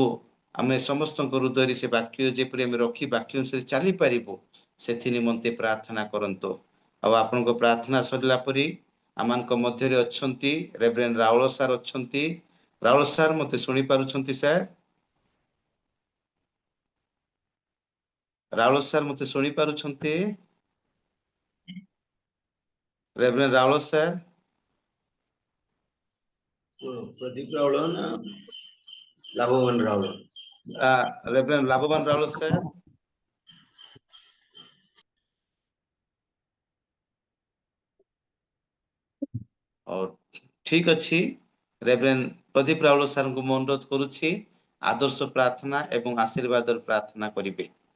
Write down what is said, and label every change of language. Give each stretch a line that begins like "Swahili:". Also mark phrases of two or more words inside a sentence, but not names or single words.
Odia: ଆମେ ସମସ୍ତଙ୍କ ହୃଦୟରେ ସେ ବାକ୍ୟ ଯେପରି ଆମେ ରଖି ବାକ୍ୟ ଅନୁସାରେ ଚାଲିପାରିବୁ ସେଥି ନିମନ୍ତେ ପ୍ରାର୍ଥନା କରନ୍ତୁ ଆଉ ଆପଣଙ୍କ ପ୍ରାର୍ଥନା ସରିଲା ପରେ ଆମମାନଙ୍କ ମଧ୍ୟରେ ଅଛନ୍ତି ରେଭରେଣ୍ଡ ରାଉଳ ସାର୍ ଅଛନ୍ତି ରାଉଳ ସାର୍ ମୋତେ ଶୁଣି ପାରୁଛନ୍ତି ସାର୍ ରାଉଳ ସାର୍ ମୋତେ ଶୁଣି ପାରୁଛନ୍ତି ରେଭରେଣ୍ଡ ରାଉଳ ସାର୍
Hindi: प्रदीप रावल ना लाभवान रावल
Odia: ରେଭରେଣ୍ଡ ଲାଭବାନ ରାଉଳ ସାର୍ ଠିକ ଅଛି ରେଭରେଣ୍ଡ ପ୍ରଦୀପ ରାଉଳ ସାର୍ଙ୍କୁ ମୁଁ ଅନୁରୋଧ କରୁଛି ଆଦର୍ଶ ପ୍ରାର୍ଥନା ଏବଂ ଆଶୀର୍ବାଦର ପ୍ରାର୍ଥନା କରିବେ